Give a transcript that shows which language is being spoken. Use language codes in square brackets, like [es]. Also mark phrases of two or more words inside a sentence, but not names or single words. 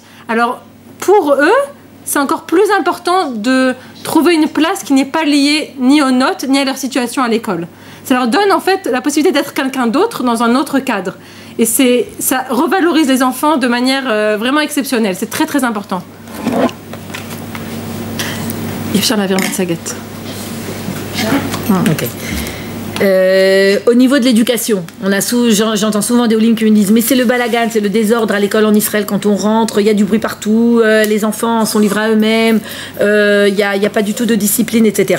[fr] Alors pour eux, c'est encore plus important de trouver une place qui n'est pas liée ni aux notes ni à leur situation à l'école. Ça leur donne en fait la possibilité d'être quelqu'un d'autre dans un autre cadre. Et ça revalorise les enfants de manière vraiment exceptionnelle. C'est très très important. [he] אפשר להעביר מצגת. [fr] Ok. Au niveau de l'éducation, j'entends souvent des Olim qui me disent mais c'est le balagan, c'est le désordre à l'école en Israël quand on rentre, il y a du bruit partout, les enfants sont livrés à eux-mêmes, il n'y a pas du tout de discipline, etc.